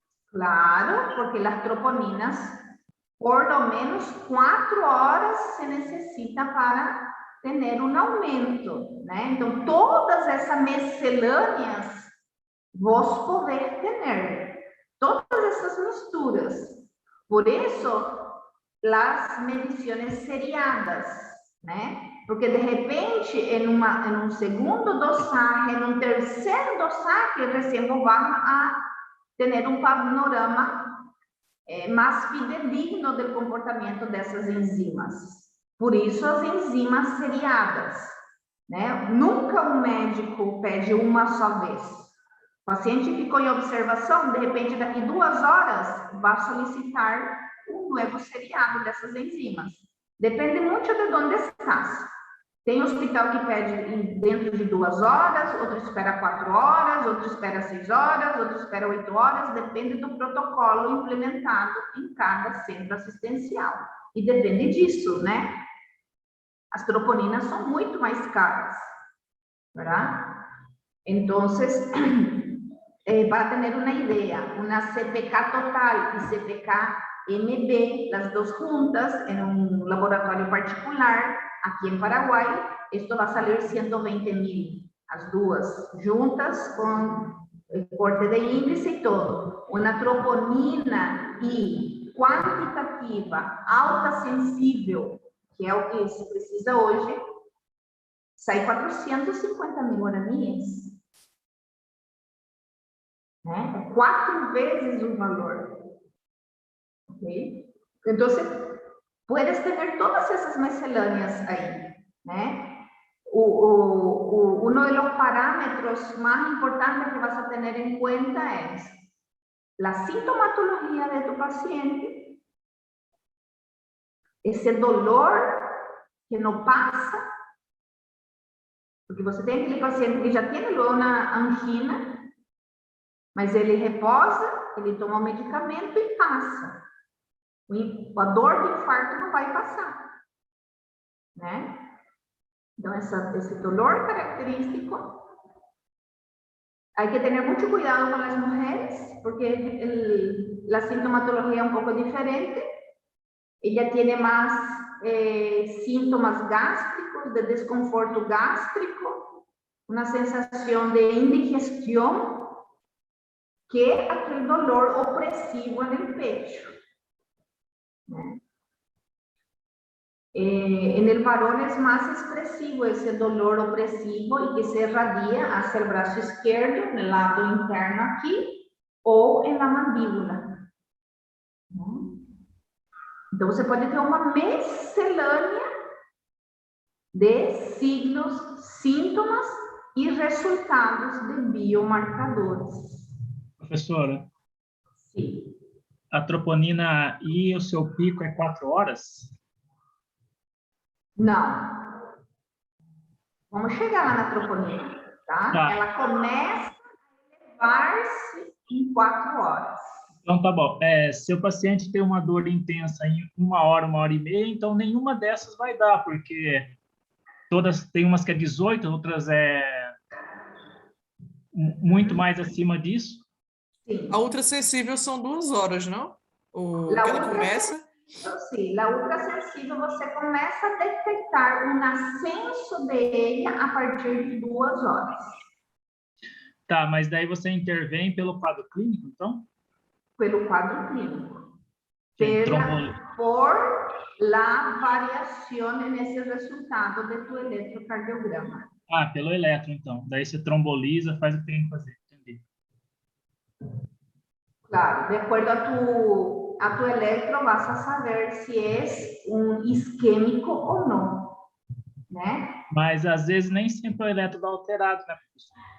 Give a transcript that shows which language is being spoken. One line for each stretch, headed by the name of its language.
Portuguese: Claro, porque as troponinas,
Spanish: por lo menos
Portuguese: 4 horas se necessita para ter um aumento, né? Então, todas essas miscelâneas vos poder ter, todas essas misturas. Por isso, as medições seriadas, né?
Spanish: Porque de repente, en un segundo dosaje, en un tercer dosaje, recién vos vas a tener un panorama más fidedigno del
Portuguese: comportamento dessas enzimas. Por isso, as enzimas seriadas, né? Nunca um médico pede uma só vez. O paciente ficou em observação, de repente, daqui 2 horas, vai solicitar um novo seriado dessas enzimas. Depende muito de onde estás. Tem hospital que pede dentro de 2 horas, outro espera 4 horas, outro espera 6 horas, outro espera 8 horas, depende do protocolo implementado em cada centro assistencial. E depende disso, né? As troponinas são muito mais caras, ¿verdad?
Spanish: Entonces, para tener una idea, una CPK total y CPK MB, las dos juntas, en un laboratorio particular, aquí en Paraguay, esto va a salir 120.000, las duas juntas con el corte de índice y todo. Una troponina y
Portuguese: quantitativa, alta sensível, que é o que se precisa hoje, sai 450.000 guaraníes. Né? 4 vezes o valor. ¿Okay?
Spanish: Entonces, puedes tener todas esas misceláneas ahí, ¿né? Uno de los parámetros más importantes que vas a tener en cuenta es la sintomatología de tu paciente, ese dolor que no pasa,
Portuguese: porque você tem aquele paciente que já tem uma angina, mas ele reposa, ele toma o medicamento e passa. A dor do infarto não vai passar, né? Então, esse
Spanish: dolor característico, hay que tener mucho cuidado con las mujeres, porque la sintomatología es un poco diferente. Ella tiene más síntomas gástricos, de desconforto gástrico, una sensación de indigestión, que aquel dolor opresivo en el pecho. En el varón es más expresivo ese dolor opresivo y que se irradia hacia el brazo izquierdo, en el lado interno aquí, o en la mandíbula.
Portuguese: Então, você pode ter uma miscelânea de signos, síntomas e resultados de biomarcadores. Professora, Sim. a troponina I, o seu pico é 4 horas? Não. Vamos chegar lá na troponina, tá? Tá. Ela começa a elevar-se em 4 horas. Então, tá bom. Se o paciente tem uma dor intensa em 1 hora, 1 hora e meia, então nenhuma dessas vai dar, porque todas, tem umas que é 18, outras é muito mais acima disso. Sim. A ultrassensível são 2 horas, não? Que ela começa? Sim, a ultrassensível você começa a detectar um ascenso de ela a partir de 2 horas. Tá, mas daí você intervém pelo quadro clínico, então? Pelo quadro clínico. Trombolise.
Spanish: Por la variación
Portuguese: nesse resultado
Spanish: de tu eletrocardiograma.
Portuguese: Ah, pelo eletro, então. Daí você tromboliza, faz o que tem que fazer. Entendi. Claro, de acordo a tu eletro, vas a saber se é isquêmico ou não, né? Mas, às vezes, nem sempre o eletro dá alterado, né, professor?